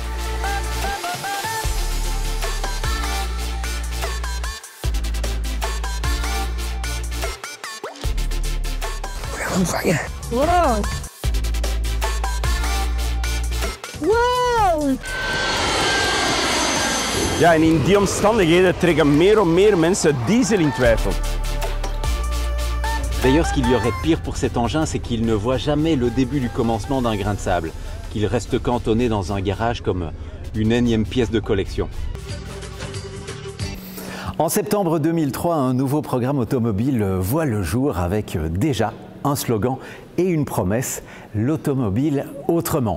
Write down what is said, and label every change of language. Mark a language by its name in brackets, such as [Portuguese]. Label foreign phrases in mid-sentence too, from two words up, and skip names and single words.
[Dutch] We gaan hem vangen. Wow. Wow. Ja, en in die omstandigheden trekken meer en meer mensen diesel in twijfel. [French] D'ailleurs, ce qu'il y aurait de pire pour cet engin, c'est qu'il ne voit jamais le début du commencement d'un grain de sable, qu'il reste cantonné dans un garage comme une énième pièce de collection. En septembre 2003, un nouveau programme automobile voit le jour avec déjà un slogan et une promesse, l'automobile autrement.